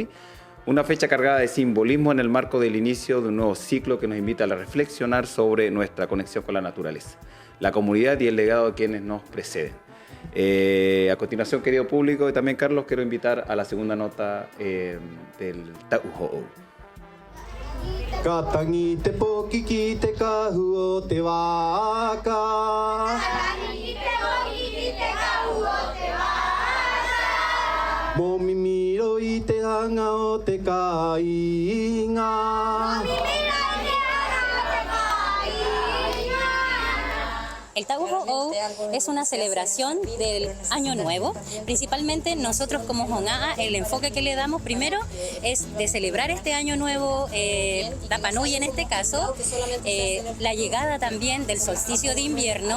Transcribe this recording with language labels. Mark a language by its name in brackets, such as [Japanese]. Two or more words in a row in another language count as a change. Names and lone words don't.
[Spanish] Una fecha cargada de simbolismo en el marco del inicio de un nuevo ciclo que nos invita a reflexionar sobre nuestra conexión con la naturaleza, la comunidad y el legado de quienes nos preceden. A continuación, querido público y también Carlos, quiero invitar a la segunda nota del Tauho'ou. [Rapanui] Katangi te poki te kahu o te waka. Katangi te poki te kahu o te waka. Momimiro i te hanga o te kainga. [Spanish] El Tauho'ou es una celebración del Año Nuevo. Principalmente nosotros como Ho'ona'a, el enfoque que le damos primero es de celebrar este Año Nuevo, Rapanui en este caso, la llegada también del solsticio de invierno.